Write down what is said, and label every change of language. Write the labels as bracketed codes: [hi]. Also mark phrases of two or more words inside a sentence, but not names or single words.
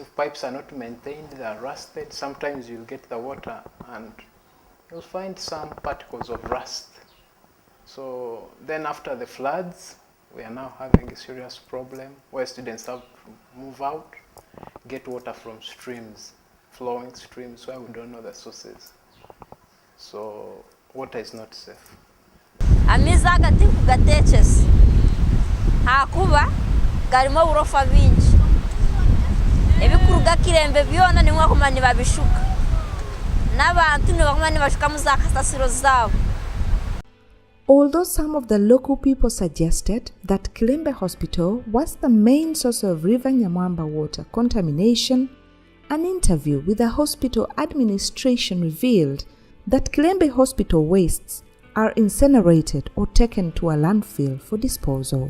[en] Pipes are not maintained, they are rusted. Sometimes you'll get the water and you'll find some particles of rust. So then after the floods, we are now having a serious problem where students have to move out, get water from streams, flowing streams where we don't know the sources. So water is not safe. [ttj] Amiza agati kugatechese hakuba garimo urofa bingi ebikuruga Kilembe byona ni mwakumani babishuka n'abantu ni bakumani bashuka mu za kasasiro zabo. [en] Although some of the local people suggested that Kilembe Hospital was the main source of River Nyamwamba water contamination, an interview with the hospital administration revealed that Kilembe Hospital wastes are incinerated or taken to a landfill for disposal.